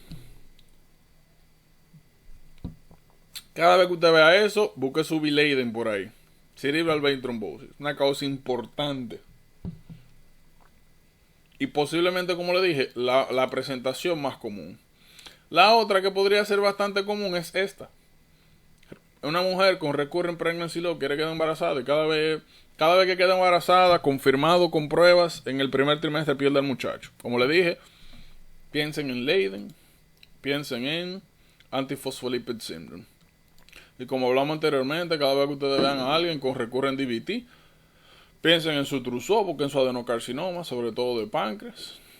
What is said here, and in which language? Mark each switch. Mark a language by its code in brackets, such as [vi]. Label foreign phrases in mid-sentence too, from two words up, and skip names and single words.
[es] Cada vez que usted vea eso, busque su Leiden por ahí. [en] Cerebral vein thrombosis, [es] una causa importante. Y posiblemente, como le dije, la presentación más común. La otra que podría ser bastante común es esta. Una mujer con [en] recurrent pregnancy loss [es] quiere quedar embarazada y cada vez que queda embarazada, confirmado con pruebas, en el primer trimestre pierde al muchacho. Como le dije, piensen en Leiden, piensen en [en] antifosfolipid syndrome. [es] Y como hablamos anteriormente, cada vez que ustedes vean a alguien con [en] recurrent DVT, [es] piensen en su truzó, porque en su adenocarcinoma, sobre todo de páncreas.